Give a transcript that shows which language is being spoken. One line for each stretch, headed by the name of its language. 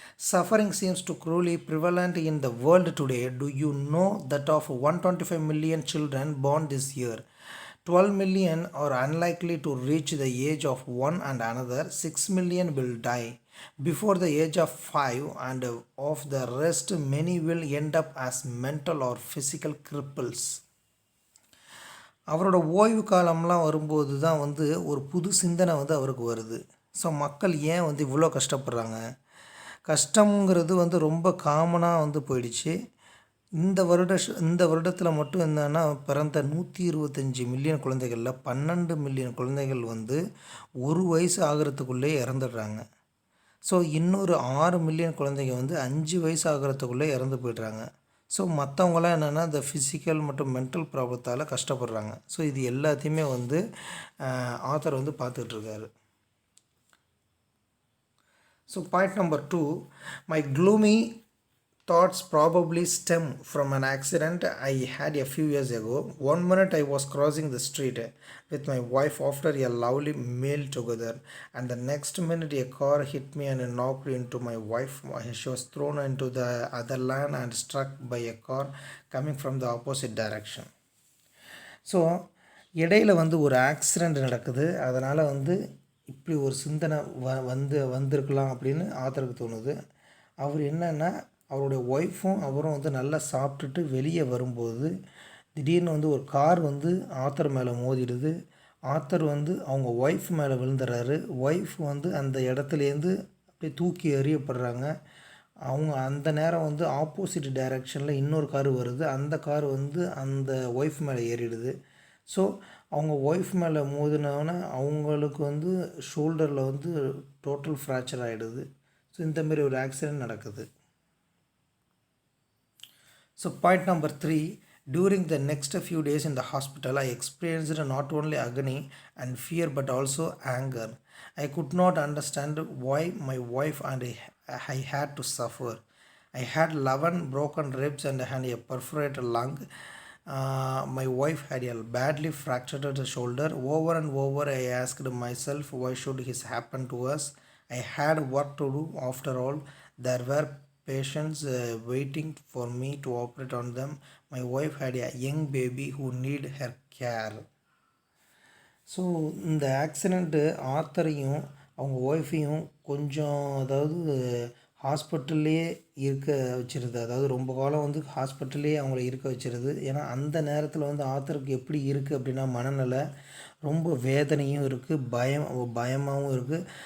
English: Suffering seems to cruelly prevalent in the world today. Do you know that of 125 million children born this year, 12 million are unlikely to reach the age of one and another 6 million will die before the age of 5, and of the rest many will end up as mental or physical cripples.
Tamil: அவரோட ஓய்வு காலம்லாம் வரும்போது தான் வந்து ஒரு புது சிந்தனை வந்து அவருக்கு வருது. ஸோ மக்கள் ஏன் வந்து இவ்வளோ கஷ்டப்படுறாங்க, கஷ்டங்கிறது வந்து ரொம்ப காமனாக வந்து போயிடுச்சு. இந்த வருடத்தில் மட்டும் என்னன்னா பிறந்த 125 மில்லியன் குழந்தைகளில் 12 மில்லியன் குழந்தைகள் வந்து ஒரு வயசு ஆகிறதுக்குள்ளே இறந்துடுறாங்க. ஸோ இன்னொரு 6 மில்லியன் குழந்தைங்க வந்து 5 வயசு ஆகிறதுக்குள்ளே இறந்து போய்ட்றாங்க. ஸோ மற்றவங்களாம் என்னென்னா இந்த ஃபிசிக்கல் மற்றும் மென்டல் ப்ராப்ளத்தால் கஷ்டப்படுறாங்க. ஸோ இது எல்லாத்தையுமே வந்து ஆத்தர் வந்து பார்த்துட்ருக்காரு.
English: So point number 2, my gloomy thoughts probably stem from an accident I had a few years ago. One minute I was crossing the street with my wife after a lovely meal together, and the next minute a car hit me and knocked into my wife. She was thrown into the other lane and struck by a car coming from the opposite direction.
Tamil: So இடையில் வந்து ஒரு accident நடக்குது. அதனால் வந்து இப்படி ஒரு சிந்தனை வந்திருக்கலாம் அப்படின்னு ஆத்தருக்கு தோணுது. அவர் என்னன்னா அவருடைய ஒய்ஃபும் அவரும் வந்து நல்லா சாப்பிட்டுட்டு வெளியே வரும்போது திடீர்னு வந்து ஒரு கார் வந்து ஆத்தர் மேலே மோதிடுது. ஆத்தர் வந்து அவங்க ஒய்ஃப் மேலே விழுந்துடுறாரு. ஒய்ஃப் வந்து அந்த இடத்துலேருந்து அப்படியே தூக்கி எறியப்படுறாங்க. அவங்க அந்த நேரம் வந்து ஆப்போசிட் டைரெக்ஷனில் இன்னொரு கார் வருது. அந்த கார் வந்து அந்த ஒய்ஃப் மேலே ஏறிடுது. ஸோ அவங்க ஒய்ஃப் மேலே மோதினோன்னே அவங்களுக்கு வந்து ஷோல்டரில் வந்து டோட்டல் ஃப்ராக்சர் ஆகிடுது. ஸோ இந்தமாரி ஒரு ஆக்சிடெண்ட் நடக்குது.
English: So point number 3, during the next few days in the hospital, I experienced not only agony and fear but also anger. I could not understand why my wife and I had to suffer. I had 11 broken ribs and a perforated lung. My wife had a badly fractured shoulder. Over and over I asked myself, why should this happen to us? I had work to do after all. There were patients waiting for me to operate on them. My wife had a young baby who needed her care.
Tamil: So இந்த accident ஆத்தரையும் அவங்க ஒய்ஃபையும் கொஞ்சம் அதாவது ஹாஸ்பிட்டல்லே இருக்க வச்சிருது. அதாவது ரொம்ப காலம் வந்து ஹாஸ்பிட்டல்லே அவங்கள இருக்க வச்சிருது. ஏன்னா அந்த நேரத்தில் வந்து ஆத்தருக்கு எப்படி இருக்குது அப்படின்னா மனநிலை ரொம்ப வேதனையும் இருக்குது, பயமாகவும் இருக்குது.